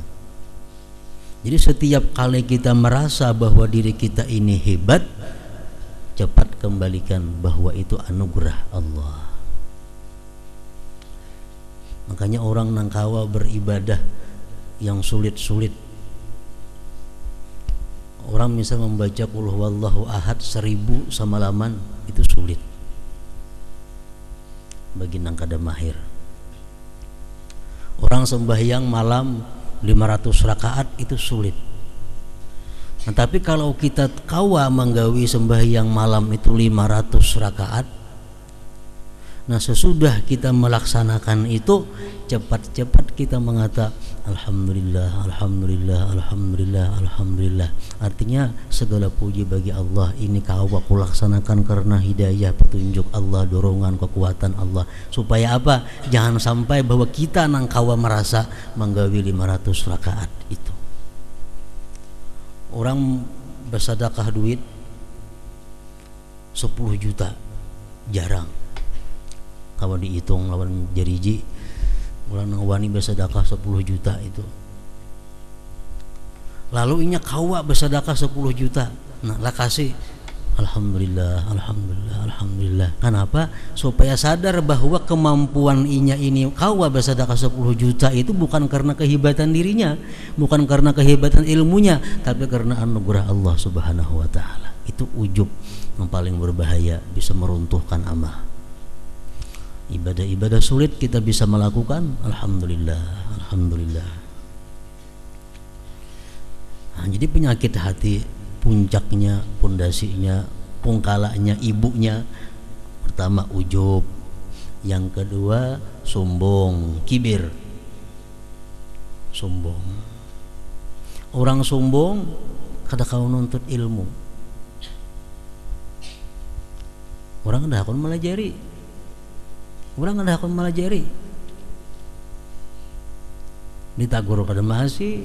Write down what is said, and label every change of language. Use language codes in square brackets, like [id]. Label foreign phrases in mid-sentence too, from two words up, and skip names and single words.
[id] Jadi setiap kali kita merasa bahwa diri kita ini hebat, cepat kembalikan bahwa itu anugerah Allah. Makanya orang nangkawa beribadah yang sulit-sulit. Orang misal membaca [ar] قل هو الله أحد [id] 1000 semalaman, itu sulit. [bjn] bagi nang kada mahir. [id] Orang sembahyang malam 500 rakaat itu sulit. [bjn] Nah, tapi kalau kita kawa menggawi sembahyang malam itu 500 rakaat, nah sesudah kita melaksanakan itu, cepat-cepat kita mengata alhamdulillah, alhamdulillah, alhamdulillah, alhamdulillah. [id] Artinya segala puji bagi Allah, ini kawa aku laksanakan karena hidayah, petunjuk Allah, dorongan, kekuatan Allah. Supaya apa? [bjn] Jangan sampai bahwa kita nang kawa merasa menggawi 500 rakaat itu. [id] Orang bersedekah duit 10 juta jarang. [bjn] Kalau dihitung lawan jariji, orang wani bersedekah 10 juta itu. Lalu inya kawa bersedekah 10 juta. Nah, lah kasih alhamdulillah, alhamdulillah, alhamdulillah. [id] Kenapa? Supaya sadar bahwa kemampuan inya ini kawa bersedekah 10 juta itu bukan karena kehebatan dirinya, bukan karena kehebatan ilmunya, tapi karena anugerah Allah [ar] سبحانه وتعالى. [id] Itu ujub yang paling berbahaya, bisa meruntuhkan amal. Ibadah-ibadah sulit kita bisa melakukan, alhamdulillah, alhamdulillah. Nah, jadi penyakit hati puncaknya, pondasinya, pungkalanya, ibunya pertama ujub, yang kedua sombong, kibir. Sombong. [bjn] Orang sombong kada kau nuntut ilmu. Orang kada akan melajari. Orang kada akan melajari. Ditagur kada masih.